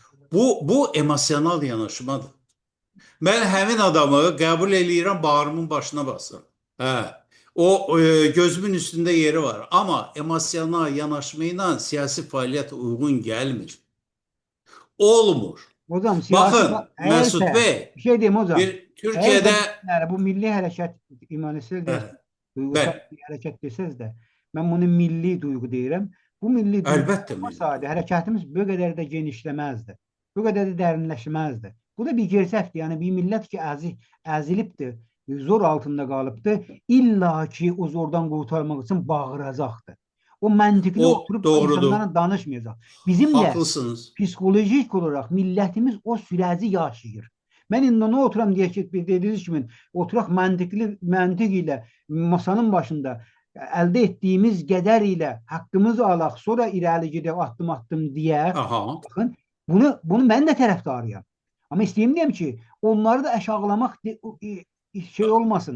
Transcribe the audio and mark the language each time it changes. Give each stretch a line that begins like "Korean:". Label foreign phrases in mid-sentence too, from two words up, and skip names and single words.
Azerbaijani: Bu emosional yanaşmadır. Mən həmin adamı qəbul eləyirəm, bağrımın başına basıram. Hə. O gözümün üstündə yeri var. Amma emosional yanaşma ilə siyasi fəaliyyət uyğun gəlmir. Olmur.
Turkish: Hocam siyasi
Azerbaijani: Baxın, Məsud
Turkish: eğerse
Azerbaijani: bəy,
Turkish: bir şey diyeyim hocam.
Azerbaijani: bir
Turkish: Eğerse
Azerbaijani: Türkiyədə
Turkish: yani bu milli hareket imanisel
Azerbaijani: hə,
Turkish: deseniz, duygusal
Azerbaijani: bəli,
Turkish: bir hareket deseniz de ben bunu milli duygu deyirəm. Bu milli duygu
Azerbaijani: əlbəttə milli.
Turkish: olmasaydı hareketimiz bu kadar da genişlemezdi. Bu kadar da derinleşmezdi. Bu da bir gerçekti. Yani bir millet ki ezilipti, zor altında kalıptı. İlla ki o zordan kurtarmak için bağıracaktı. O mantıklı O oturup doğrudur. insanlara danışmayacak. Bizim de
Azerbaijani: Haqlısınız.
Turkish: psikolojik olarak millətimiz o süreci yaşayır.
Azerbaijani: Mən indi nə oturam deyə ki, dediyiniz kimi oturaq məntiq ilə masanın başında əldə etdiyimiz qədər ilə haqqımızı alaq, sonra irəli gedək addım deyə. Aha. Baxın, bunu mən də tərəfdarıyam. Amma istəyirəm ki, onları da aşağılamaq şey olmasın.